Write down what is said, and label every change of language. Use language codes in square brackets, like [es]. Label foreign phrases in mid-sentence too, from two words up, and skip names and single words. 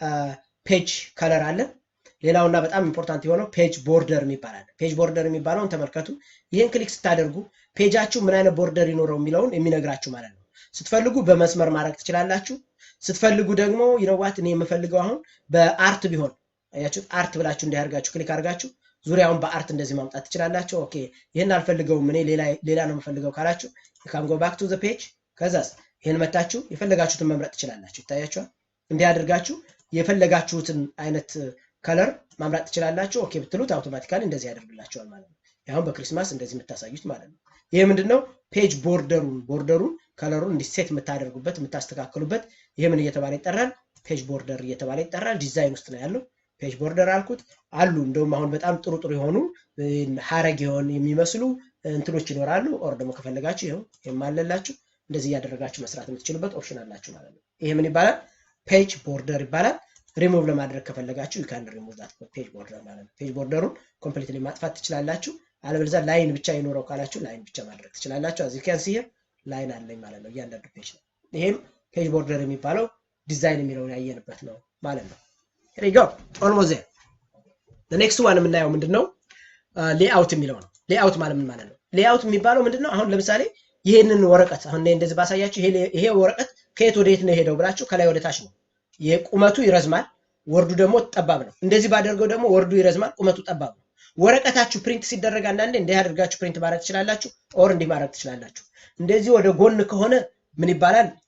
[en] page color [am] አለ። ሌላውና በጣም ኢምፖርታንት የሆነው [en] page border [am] የሚባል [en] page border [am] የሚባለውን ተመልከቱ። ይሄን ክሊክ ስታደርጉ ፔጃችሁ ምን አይነት ቦርደር ይኖረው የሚለውን የሚነግራችሁ ማለት ነው። ስትፈልጉ በመስመር ማድረግ ትችላላችሁ። ስትፈልጉ ደግሞ ይነዋት እኔ የምፈልገው አሁን በአርት ቢሆን አያችሁ አርት ብላችሁ እንዲያርጋችሁ ክሊክ አድርጋችሁ ዙሪያውን በአርት እንደዚህ ማምጣት ትችላላችሁ። ኦኬ ይሄን አልፈልገውም እኔ ሌላ ነው የምፈልገው ካላችሁ [en] you can go back to the page [am] ከዛስ ይሄን መታችሁ የፈለጋችሁትን መምረጥ ትችላላችሁ። ይታያችኋል። እንዲህ አድርጋችሁ የፈለጋችሁትን አይነት ከለር ማምጣት ትችላላችሁ። ኦኬ ብትሉት አውቶማቲካሊ እንደዚህ ያደርግላችኋል ማለት ነው። ያው በክሪስማስ እንደዚህ የምታሳዩት ማለት ነው። ይሄ ምንድነው? ፔጅ ቦርደሩን ከለሩን እንዲሴት የምታደርጉበት የምታስተካክሉበት ይሄ ምን እየተባለ ይጠራል? [en] page border [am] እየተባለ ይጠራል። ዲዛይን ውስጥ ነው ያለው። [en] page border [am] አልኩት አሉ። እንደውም አሁን በጣም ጥሩ የሆኑ ሐረግ የሚመስሉ እንትኖች ይኖራሉ። ኦር ደግሞ ከፈለጋችሁ ይሄው የማለላችሁ እንደዚህ ያደረጋችሁ መስራት የምትችሉበት ኦፕሽን አላችሁ ማለት ነው። ይሄ ምን ይባላል? [en] page border [am] ይባላል። ሪሙቭ ለማድረግ ከፈለጋችሁ [en] you can remove that page border [am] ማለት ነው። ፔጅ ቦርደሩን ኮምፕሊትሊ ማጥፋት ትችላላችሁ። አለበለዚያ ላይን ብቻ ይኖረው ካላችሁ ላይን ብቻ ማድረግ ትችላላችሁ። [en] as you can see [am] ላይን አለኝ ማለት ነው እያንዳንዱ ፔጅ ነው። ይሄም [en] page border [am] የሚባለው ዲዛይን የሚለውን ያየንበት ነው ማለት ነው። [en] here we go almost there the next one [am] የምናየው ምንድነው? ሌአውት የሚለው ነው። ሌአውት ማለት ምን ማለት ነው? ሌአውት የሚባለው ምንድነው? አሁን ለምሳሌ ይሄንን ወረቀት አሁን እንደዚህ ባሳያችሁ ይሄ ወረቀት ከየት ወደ የት ነው ሄደው ብላችሁ ከላይ ወደ ታች ነው። የቁመቱ ይረዝማል፣ ወርዱ ደግሞ ጠባብ ነው። እንደዚህ ባደርገው ደግሞ ወርዱ ይረዝማል፣ ቁመቱ ጠባብ ነው። ወረቀታችሁ ፕሪንት ሲደረግ አንዳንዴ እንደ ያደርጋችሁ ፕሪንት ማድረግ ትችላላችሁ ኦር እንዲህ ማድረግ ትችላላችሁ። እንደዚህ ወደ ጎን ከሆነ ምን ይባላል?